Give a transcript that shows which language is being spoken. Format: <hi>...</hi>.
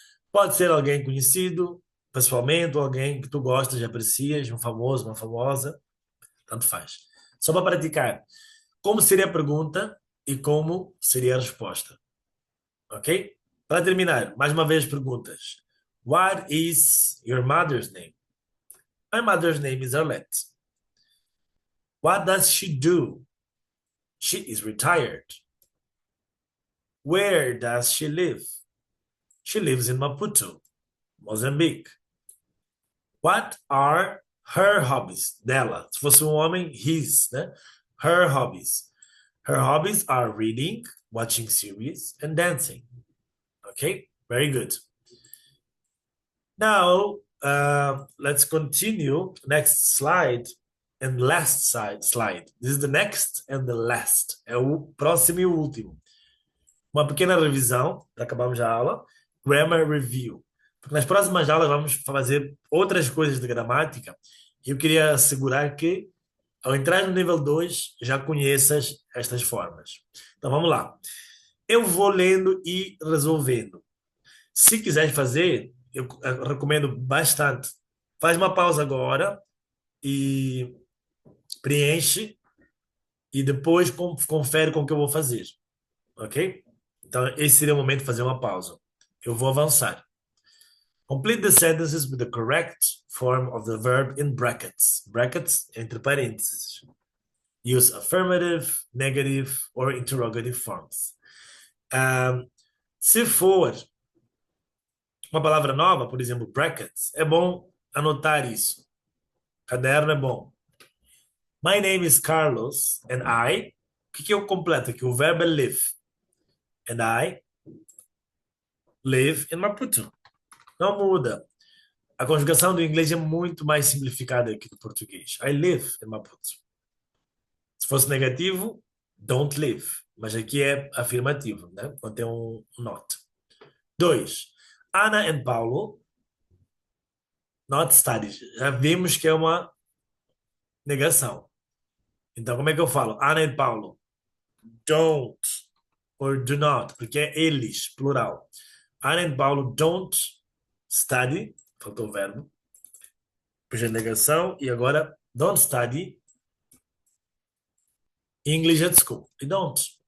<pt>Pode ser alguém conhecido, pessoalmente, ou alguém que tu gostas e aprecias, um famoso, uma famosa, tanto faz. Só para praticar. Como seria a pergunta e como seria a resposta, ok? Para terminar, mais uma vez perguntas.</pt> <en>What is your mother's name? My mother's name is Arlette. What does she do? She is retired. Where does she live? She lives in Maputo, Mozambique. What are her hobbies?</en> <pt>Dela. Se fosse um homem,</pt> <en>his, né? Her hobbies. Her hobbies are reading, watching series, and dancing. Okay, very good. Now, let's continue. Next slide and last slide. This is the next and the last.</en> <pt>É o próximo e o último. Uma pequena revisão, para acabarmos a aula.</pt> <en>Grammar review.</en> <pt>Porque nas próximas aulas vamos fazer outras coisas de gramática. E eu queria assegurar que, ao entrar no nível 2 já conheças estas formas. Então vamos lá. Eu vou lendo e resolvendo. Se quiseres fazer, eu recomendo bastante. Faz uma pausa agora e preenche e depois confere com o que eu vou fazer, ok? Então, esse seria o momento de fazer uma pausa. Eu vou avançar.</pt> <en>Complete the sentences with the correct form of the verb in brackets. Brackets</en> <pt>entre parênteses.</pt> <en>Use affirmative, negative or interrogative forms.</en> <pt>Se for uma palavra nova, por exemplo, brackets, é bom anotar isso. Caderno é bom.</pt> <en>My name is Carlos and I.</en> <pt>O que eu completo aqui? O verbo é live.</pt> <en>And I live in Maputo.</en> <pt>Não muda. A conjugação do inglês é muito mais simplificada que do português.</pt> <en>I live in Maputo.</en> <pt>Se fosse negativo,</pt> <en>don't live.</en> <pt>Mas aqui é afirmativo, né? Quando tem um not. 2.</pt> <en>Ana and Paulo not studied.</en> <pt>Já vimos que é uma negação. Então, como é que eu falo? Ana e Paulo. Don't or do not, porque é eles, plural. Ana e Paulo don't study, faltou o verbo, depois a negação, e agora</pt> <en>don't study English at school.</en> <pt>E don't.</pt>